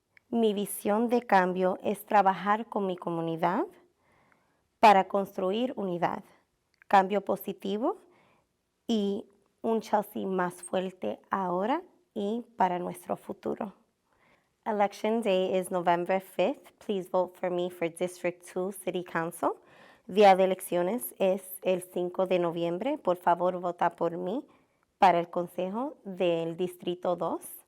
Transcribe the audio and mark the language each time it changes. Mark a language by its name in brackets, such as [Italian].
[Spanish] Mi visión de cambio es trabajar con mi comunidad para construir unidad, cambio positivo y un Chelsea más fuerte ahora y para nuestro futuro. [English] Election day is November 5th. Please vote for me for District 2 City Council. [Spanish] Día de elecciones es el 5 de noviembre. Por favor, vota por mí para el Consejo del Distrito 2.